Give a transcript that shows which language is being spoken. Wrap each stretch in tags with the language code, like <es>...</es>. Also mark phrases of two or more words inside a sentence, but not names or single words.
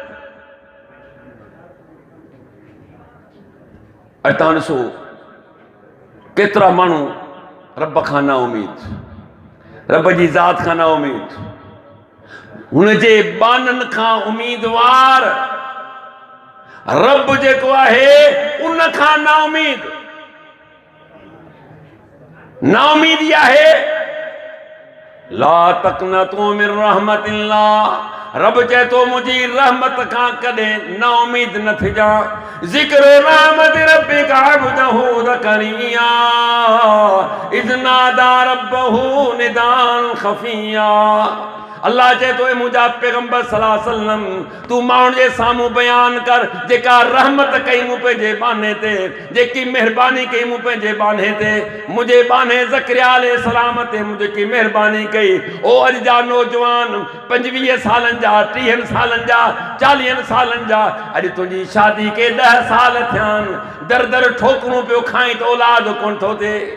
<sd>ऐं तव्हां ॾिसो केतिरा माण्हू रब खां न उमीद, रब जी ज़ात खां न उमीद, हुन जे बाननि खां उमीदवार रब जेको आहे उन खां न उमीद. न उमीदी आहे</sd> <ar>لا تقنطوا من رحمة الله,</ar> <sd>रब चए थो मुंहिंजी रहमत खां कॾहिं न उमीद न थिजा.</sd> <ar>ذكر رحمة ربك عبده زكريا إذ نادى ربه نداء خفيا.</ar> <sd>अल्लाह चए थो मुंहिंजा पैगंबर</sd> <ar>صلى الله عليه وسلم</ar> <sd>तू माण्हुनि जे साम्हूं बयानु कर जेका रहमत कई मूं पंहिंजे बाने ते, जेकी महिरबानी कई मूं पंहिंजे बाने ते, मुंहिंजे बाने ज़करिया अलैहिस्सलाम ते मूं जेकी महिरबानी कई. ओ अॼु जा नौजवान 25 सालनि जा, 30 सालनि जा, 40 सालनि जा, अॼु तुंहिंजी शादी खे 10 साल थिया आहिनि, दर दर ठोकरूं पियो खाई त औलाद कोन थो थिए.</sd>